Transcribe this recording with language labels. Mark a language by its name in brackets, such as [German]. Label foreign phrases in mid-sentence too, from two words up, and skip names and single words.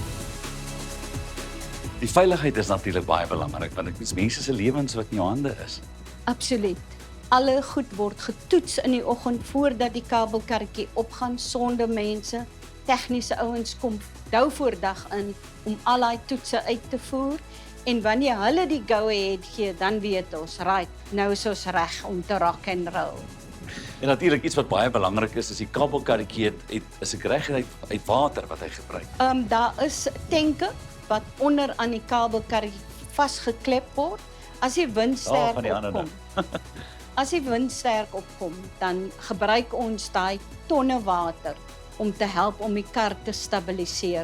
[Afrikaans] Die veiligheid is natuurlik baie belangrik, want dit is mense se lewens wat in jou hande is. Absoluut. Alle goed word getoets in die oggend voordat die kabelkarretjie opgaan sonder mense. Tegniese ouens kom dou voor dag in om al daai toetse uit te voer. En wanneer hulle die go-ahead gee, dan weet ons, right, nou is ons reg om te [English] rock and roll. [Afrikaans] En natuurlik iets wat baie belangrik is die kabelkarretjie is 'n reg uit water wat hy gebruik. Daar is tanke wat onder aan die kabelkarretjie vasgeklep word. As die wind sterk opkom. As die wind sterk opkom, dan gebruik ons daai tonne water om te help om die kar te stabiliseer.